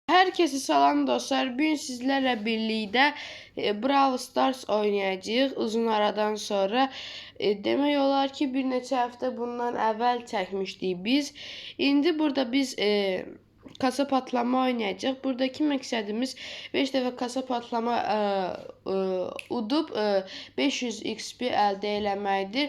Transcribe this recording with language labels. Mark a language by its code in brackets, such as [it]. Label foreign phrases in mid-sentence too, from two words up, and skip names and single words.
[tr] Herkese salam dostlar. Bugün sizlerle birlikte Brawl Stars oynayacağıq uzun aradan sonra. [az] Demək olar ki bir neçə həftə bundan əvvəl çəkmişdik biz. İndi burada biz kasa patlama oynayacağıq. Buradaki məqsədimiz 5 dəfə kasa patlama udub 500 XP əldə eləməkdir.